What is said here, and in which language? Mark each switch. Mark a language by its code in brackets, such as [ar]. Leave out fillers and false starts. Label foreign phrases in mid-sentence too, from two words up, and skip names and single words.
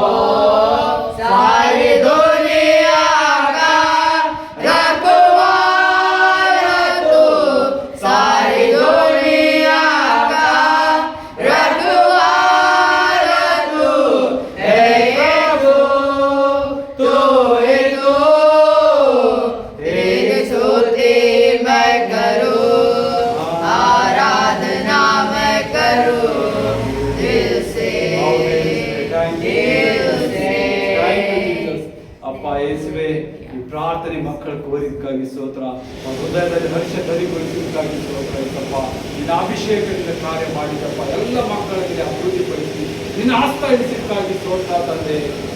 [hi] सारी दुनिया का रखवाला तू, सारी दुनिया का रखवाला तू है प्रभु, तू ही तू। तेरी स्तुति मैं करूं, आराधना मैं करूं दिल से, दिल से। [kn] ಅಪ್ಪ ಯೇಸುವೆ, ಈ ಪ್ರಾರ್ಥನೆ ಮಕ್ಕಳ ಕೋರಿದಕ್ಕಾಗಿ ಸ್ತೋತ್ರ. ಹೃದಯದಲ್ಲಿ ಹರ್ಷ ಧರಿಗೊಳಿಸಿದಕ್ಕಾಗಿ ಸ್ತೋತ್ರ ಯೇಸಪ್ಪ. ನಿನ್ನ ಅಭಿಷೇಕದಿಂದ ಕಾರ್ಯ ಮಾಡಿದಪ್ಪ ಎಲ್ಲ ಮಕ್ಕಳಿಗೆ ಅಭಿವೃದ್ಧಿಪಡಿಸಿ ನಿನ್ನ ಹಸ್ತ ಇಳಿಸಿದಕ್ಕಾಗಿ ಸ್ತೋತ್ರ ತಂದೆ.